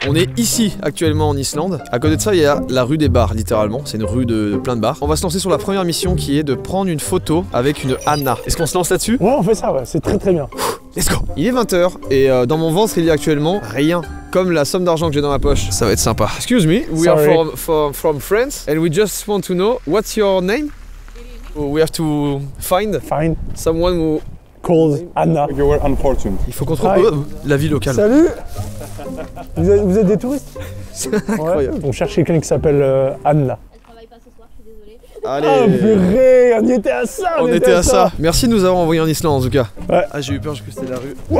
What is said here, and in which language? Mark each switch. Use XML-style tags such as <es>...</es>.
<fr>On est ici actuellement en Islande. À côté de ça, il y a la rue des bars, littéralement. C'est une rue de plein de bars. On va se lancer sur la première mission qui est de prendre une photo avec une Anna. Est-ce qu'on se lance là-dessus? Ouais, on fait ça, ouais. C'est très très bien.</fr> <en>Let's go!</en> <fr>Il est 20h et dans mon ventre il y a actuellement rien. Comme la somme d'argent que j'ai dans ma poche. Ça va être sympa.</fr> <en>Excuse me, we are from France and we just want to know what's your name? We have to find someone who... Called Anna. You were unfortunate.</en> <fr>Il faut qu'on trouve la vie locale. Salut. Vous êtes des touristes? C'est incroyable. Ouais. On cherche quelqu'un qui s'appelle Anna. Elle travaille pas ce soir, je suis désolée. Allez. Ah purée, on y était à ça. On était à ça. Merci de nous avoir envoyés en Islande en tout cas. Ouais. Ah, j'ai eu peur, je crois que c'était la rue.</fr>